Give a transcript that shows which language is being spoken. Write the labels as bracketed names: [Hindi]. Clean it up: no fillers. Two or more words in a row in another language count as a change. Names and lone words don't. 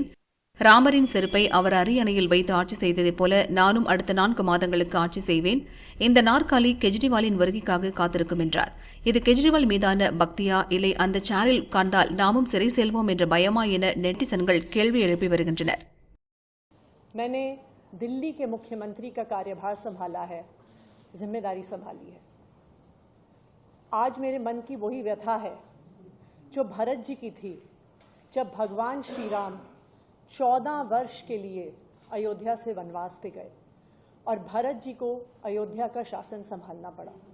[Tamil] ராமரின் செருப்பை அவர் அரியணையில் வைத்து ஆட்சி செய்ததைப் போல நானும் அடுத்த 4 மாதங்களுக்கு ஆட்சி செய்வேன். இந்த நாற்காலி கெஜ்ரிவாலின் வருகைக்காக காத்திருக்கும் என்றார். இது கெஜ்ரிவால் மீதான பக்தியா, இல்லை அந்த சேரில் உட்கார்ந்தால் நாமும் சிறை செல்வோம் என்ற பயமா என நெட்டிசன்கள் கேள்வி எழுப்பி வருகின்றனர். [Hindi] मैंने दिल्ली के मुख्यमंत्री का कार्यभार संभाला है, जिम्मेदारी संभाली है। आज मेरे मन की वही व्यथा है जो भरत जी की थी जब भगवान श्री राम 14 वर्ष के लिए अयोध्या से वनवास पे गए और भरत जी को अयोध्या का शासन संभालना पड़ा।